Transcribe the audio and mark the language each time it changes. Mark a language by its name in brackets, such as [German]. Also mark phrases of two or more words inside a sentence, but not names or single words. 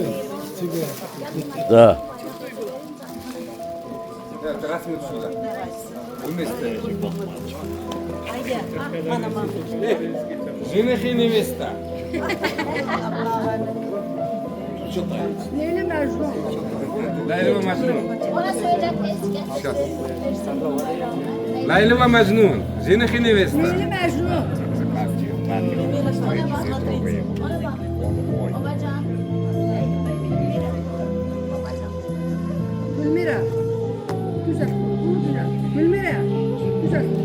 [Russian] Да. Раз минут сюда. Вместе. Жених и невеста. [Turkish] Leyla Mecnun. Layla ve Mecnun. Ona söyle Layla ve Mecnun. [Russian] Жених и невеста. [Turkish] Leyla Mecnun. Gülmira. Güzel. Gülmira. Güzel.